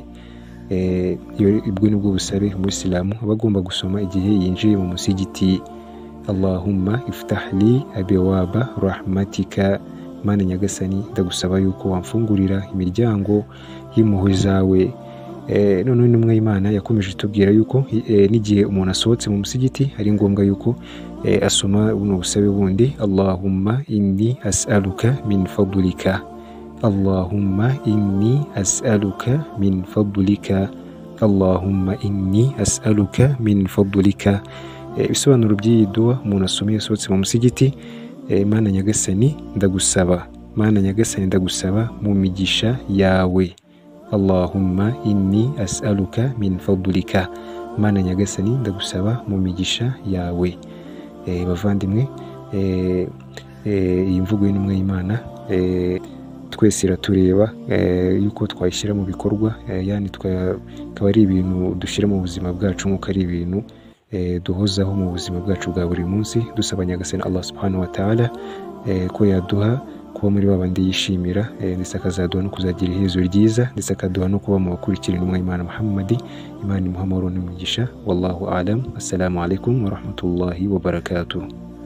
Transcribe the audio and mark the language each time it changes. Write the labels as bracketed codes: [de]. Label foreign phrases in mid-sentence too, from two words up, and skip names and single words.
[rw] Ubwo nibwo busabe umuyisilamu aba agomba gusoma igihe yinjiye mu musigiti, [ar] اللهم افتح لي أبواب رحمتك. [rw] Mana nyagasani ndagusaba yuko wamfungurira imiryango y'impuhwe zawe. None intumwa y'Imana yakomeje tubwira yuko n'igihe umuntu asohotse mu musigiti ari ngombwa yuko asoma buno busabe bundi, [ar] اللهم إني أسألك من فضلك، اللهم إني أسألك من فضلك، اللهم إني أسألك من فضلك. [rw] Ibisobanuro by'iyi dua umuntu asomye yasohotse mu musigiti, Mana nyagasani ndagusaba, Mana nyagasani ndagusaba mu migisha yawe, [ar] اللهم إني أسألك من فضلك. [rw] Mana nyagasani ndagusaba mu migisha yawe. Bavandimwe, iyi mvugo y'intumwa y'Imana twese iratureba yuko twayishyira mu bikorwa, yani akaba ari ibintu dushyira mu buzima bwacu, nk'uko ari ibintu duhozaho mu buzima bwacu bwa buri munsi, dusaba nyagasani Allah [ar] سبحانه وتعالى [rw] ko yaduha kuba muri babandi yishimira, ndetse akazaduha no kuzagira iherezo ryiza, ndetse akaduha no kuba mu bakurikira intumwa y'Imana Muhammad. Imana imuha amahoro n'umugisha. [ar] والله أعلم. السلام عليكم ورحمة الله وبركاته.